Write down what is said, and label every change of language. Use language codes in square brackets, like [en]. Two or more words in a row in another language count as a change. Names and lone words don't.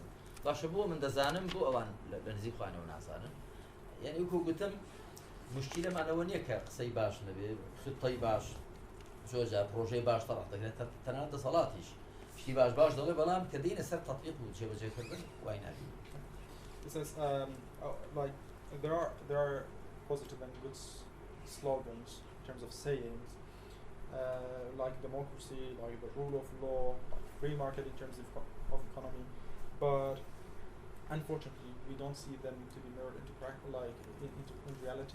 [ckb] باشە بۆ من دەزانم بۆ ئەوان لە نزیک خوانەوە نازانن. یعنی وەکو گوتم مشکلەمانەوە نییە کە قسەی باش نەبێ، خطەی باش زۆرجار پرۆژەی باش تەڕق دەکرێت تەنانەت دەسەڵاتیش شتی باش دەڵێ، بەڵام کە دێنە سەر تەطبیق و جێبەجێکردن وای نابێت. [en] It says like there are positive and good slogans in terms of sayings, like democracy, like the rule of law, like free market in terms of economy, but unfortunately, we don't see them to be mirrored into in reality.